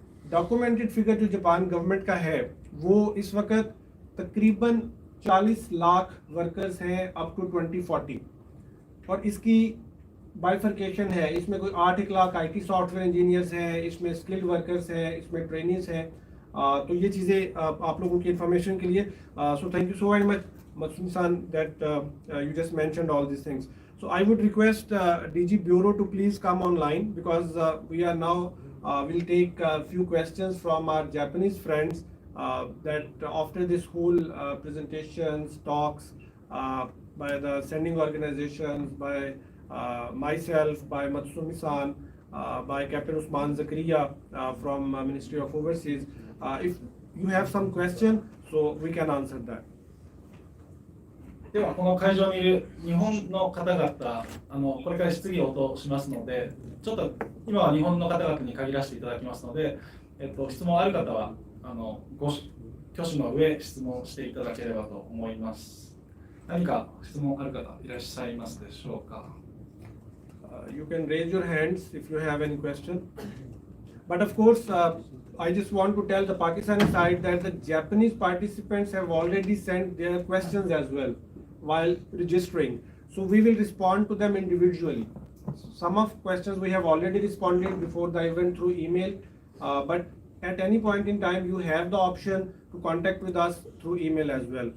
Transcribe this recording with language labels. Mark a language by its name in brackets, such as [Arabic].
[Hindi] Documented figure जो Japan government का है वो इस वक्त तकरीबन 40 लाख वर्कर्स हैं [English] up to [Hindi] 2040 और इसकी बाइफर्केशन है, इसमें कोई 8 लाख आईटी सॉफ्टवेयर इंजीनियर्स हैं, इसमें स्किल्ड वर्कर्स हैं, इसमें ट्रेनिंग्स हैं। तो ये चीज़ें आप लोगों की इंफॉर्मेशन के लिए, [English] So thank you so very much Matsumi-san that you just mentioned all these things. So I would request DG Bureau to please come online because we are now we'll take a few questions from our Japanese friends that after this whole presentations, talks by the sending organizations, by myself, by Matsumi-san, by Captain Usman Zakaria from Ministry of Overseas. If you have some question, so we can answer that. [Japanese] ではこの会場にいる日本の方々、これから質疑応答しますので、ちょっと今は日本の方々に限らせていただきますので、質問ある方はご挙手の上質問していただければと思います。何か質問ある方いらっしゃいますでしょうか。 [English] You can raise your hands if you have any question. But of course, I just want to tell the Pakistani side that the Japanese participants have already sent their questions as well while registering. So we will respond to them individually. Some of questions we have already responded before the event through email, but at any point in time you have the option to contact with us through email as well.